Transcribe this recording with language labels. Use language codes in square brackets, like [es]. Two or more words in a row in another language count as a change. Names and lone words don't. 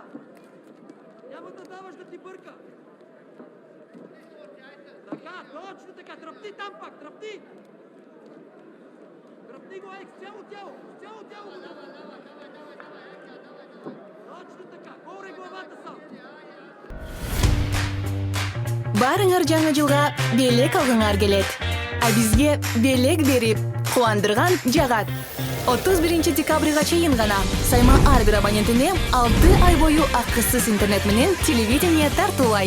[bg] Няма да даваш да ти бърка. Така, точно така. Тръпни там пак, тръпни. Тръпни го, с цяло тяло. С цяло тяло. Точно така. Горе главата сам. [ky] Барыңар жаңы жылга белек алгыңар келет. А бизге белек берип, кубандырган жагат. 31 декабрга чейин гана Сайма ар бир абонентине 6 ай бою акысыз интернет менен телевидение тартуулайт.